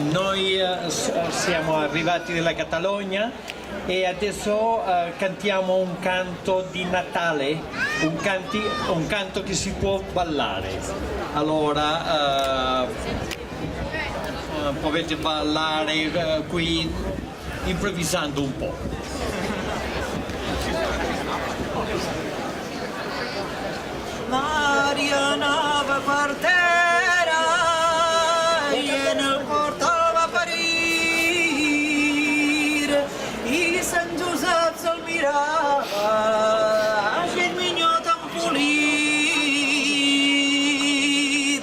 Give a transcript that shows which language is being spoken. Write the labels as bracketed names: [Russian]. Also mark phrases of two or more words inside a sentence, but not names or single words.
[Italian] Noi siamo arrivati dalla Catalogna e adesso cantiamo un canto di Natale, un canto che si può ballare. Allora, potete ballare qui improvvisando un po'. [Catalan] Maria anava per terra i en el portal va parir i Sant Josep se'l mirava, gent minyó tan polit.